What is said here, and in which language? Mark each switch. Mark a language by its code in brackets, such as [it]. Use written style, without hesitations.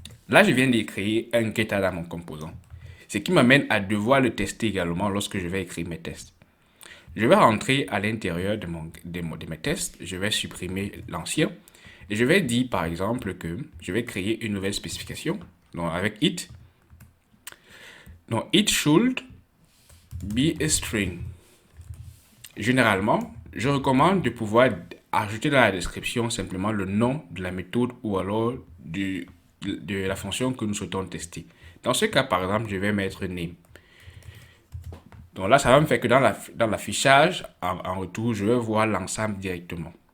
[fr] Là, je viens d'écrire un getter dans mon composant, ce qui m'amène à devoir le tester également lorsque je vais écrire mes tests. Je vais rentrer à l'intérieur de mes tests, je vais supprimer l'ancien, et je vais dire par exemple que je vais créer une nouvelle spécification, donc avec it. [en] Donc it should be a string. [fr] Généralement, je recommande de pouvoir ajouter dans la description simplement le nom de la méthode ou alors de la fonction que nous souhaitons tester. Dans ce cas, par exemple, je vais mettre name. Donc là, ça va me faire que dans l'affichage, en retour, je vais voir l'ensemble directement.